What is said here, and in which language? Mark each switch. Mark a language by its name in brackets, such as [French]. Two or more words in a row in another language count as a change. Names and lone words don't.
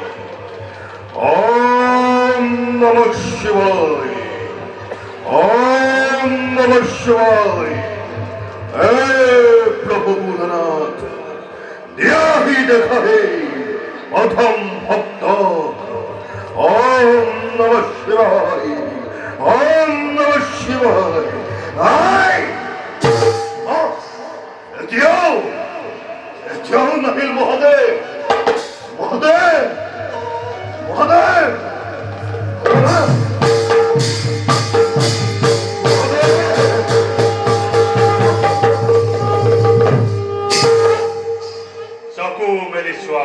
[Sanskrit] ॐ नमः शिवाय ॐ नमः शिवाय [Assamese] হে প্রভু ভূতনাথ দিয়াহি দেখা হে প্রথম ভক্ত [Sanskrit] ॐ नमः शिवाय ॐ नमः शिवाय [Assamese] আই এতিয়াও নাহিল মহাদেব মহাদেব মহাদেব চকু মেলি চোৱা